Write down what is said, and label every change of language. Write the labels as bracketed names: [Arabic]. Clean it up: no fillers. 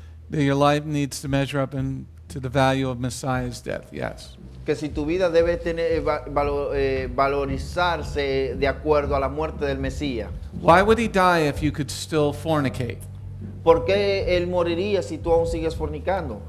[English] that your life needs to measure up to the value of Messiah's death. Yes. [Spanish] Que si tu vida debe tener, valorizarse de acuerdo a la muerte del Mesías. [English] Why would he die if you could still fornicate [Spanish] ¿Por qué él moriría si tú aún sigues fornicando?